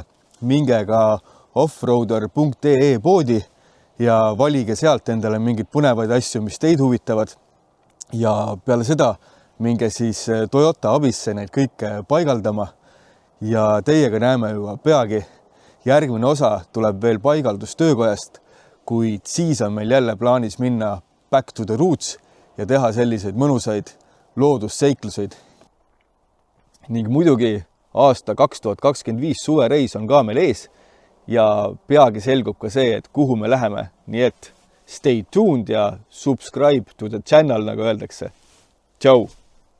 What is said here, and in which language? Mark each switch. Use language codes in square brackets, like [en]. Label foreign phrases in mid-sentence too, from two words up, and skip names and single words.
[et] Minge ka offroader.ee poodi ja valige sealt endale mingeid põnevaid asju, mis teid huvitavad. Ja peale seda minge siis Toyota abisse neid kõike paigaldama. Ja teiega näeme juba peagi. Järgmine osa tuleb veel paigaldustöökojast, kuid siis on meil jälle plaanis minna [en] back to the roots [et] ja teha selliseid mõnusaid loodusseikluseid. Ning muidugi aasta 2025 suvereis on ka meil ees ja peagi selgub ka see, et kuhu me läheme. Nii et [en] stay tuned ja subscribe to the channel, [et] nagu öeldakse. Tšau!